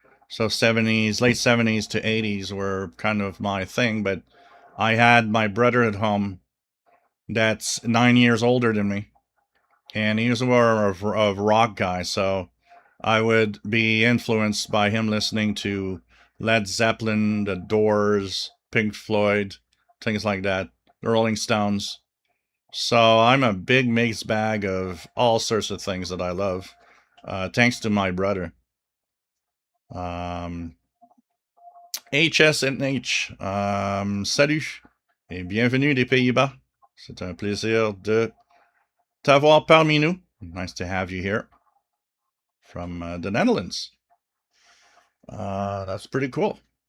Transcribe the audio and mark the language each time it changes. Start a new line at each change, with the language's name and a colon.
English: So 70s, late 70s to 80s were kind of my thing, but I had my brother at home that's 9 years older than me, and he was more of a rock guy, so I would be influenced by him listening to Led Zeppelin, The Doors, Pink Floyd, things like that, the Rolling Stones. So I'm a big mixed bag of all sorts of things that I love, thanks to my brother.
French: HSNH, salut et bienvenue des Pays-Bas. C'est un plaisir de t'avoir parmi nous.
English: Nice to have you here from the Netherlands. That's pretty cool.